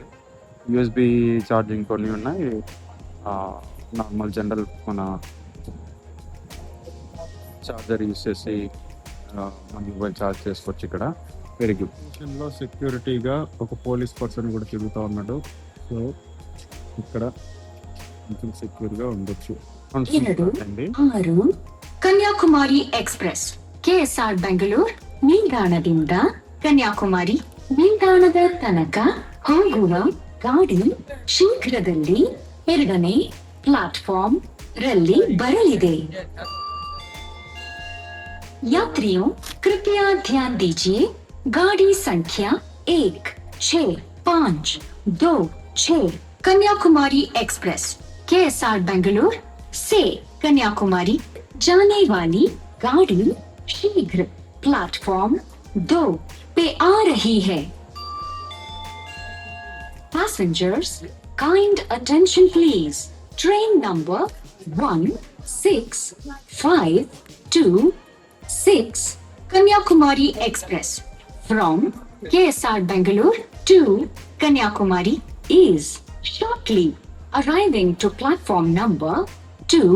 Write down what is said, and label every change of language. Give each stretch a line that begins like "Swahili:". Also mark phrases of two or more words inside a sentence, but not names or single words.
English: USB charging
Telugu: కొన్ని ఉన్నాయి,
English: normal general
Telugu: మన ఛార్జర్ యూజ్ చేసి మన మొబైల్ ఛార్జ్ చేసుకోవచ్చు. ఇక్కడ
English: very good.
Telugu: లో సెక్యూరిటీగా ఒక
English: police person
Telugu: కూడా తిరుగుతూ ఉన్నాడు. సో ఇక్కడ కొంచెం సెక్యూర్గా ఉండొచ్చు.
Kannada: ಕನ್ಯಾಕುಮಾರಿ ಎಕ್ಸ್ಪ್ರೆಸ್ ಕೆಎಸ್ಆರ್ ಬೆಂಗಳೂರು ನಿಲ್ದಾಣದಿಂದ ಕನ್ಯಾಕುಮಾರಿ ನಿಲ್ದಾಣದ ತನಕ ಹೋಗುವ ಗಾಡಿ ಶೀಘ್ರದಲ್ಲಿ 2ನೇ प्लेटफॉर्म ರಲ್ಲಿ ಬರಲಿದೆ.
Hindi: यात्रियों कृपया ध्यान दीजिए, गाड़ी संख्या 165226 कन्याकुमारी एक्सप्रेस केएसआर बेंगलुरु से कन्याकुमारी जाने वाली गाड़ी शीघ्र प्लेटफॉर्म 2 पे आ रही है.
English: Passengers, kind attention please. Train number 165226 Kanyakumari Express from KSR Bangalore to Kanyakumari is shortly arriving to platform number 2.